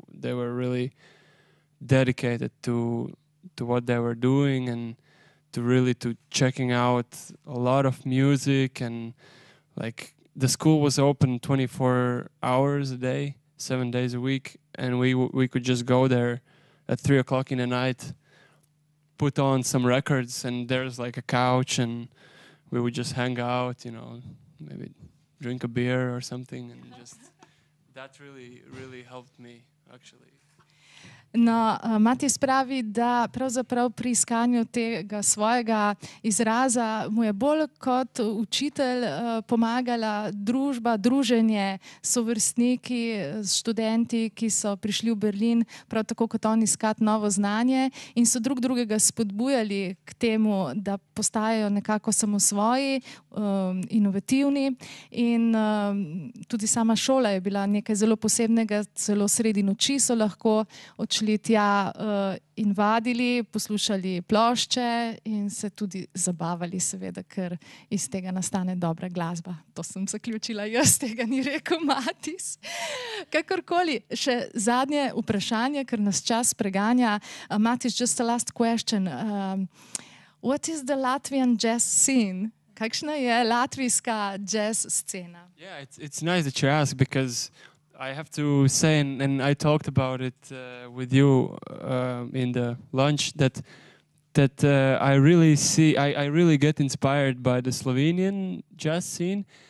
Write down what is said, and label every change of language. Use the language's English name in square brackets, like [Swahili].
[English] They were really dedicated to what they were doing, and to checking out a lot of music, and like the school was open 24 hours a day, 7 days a week, and we could just go there at 3 o'clock in the night, put on some records, and there's like a couch, and we would just hang out, you know, maybe drink a beer or something, and just that really helped me actually. [Slovenian] No, Matis pravi, da pravzaprav pri iskanju tega svojega izraza mu je bolj kot učitelj pomagala družba, druženje, sovrstniki, študenti, ki so prišli v Berlin, prav tako kot on, iskati novo znanje, in so drug drugega spodbujali k temu, da postajajo nekako samosvoji, inovativni, in tudi sama šola je bila nekaj zelo posebnega. Celo sredi noči so lahko odšli tja in vadili, poslušali plošče in se tudi zabavali, seveda, ker iz tega nastane dobra glasba. To sem zaključila jaz, tega ni rekel Matis. Kakorkoli, še zadnje vprašanje, ker nas čas preganja. [English] Matis, just a last question. What is the Latvian jazz scene? [Slovenian] Kakšna je latvijska jazz scena? [English] Yeah, it's nice that you ask, because I have to say, and I talked about it with you in the lunch, that I really see, I really get inspired by the Slovenian jazz scene.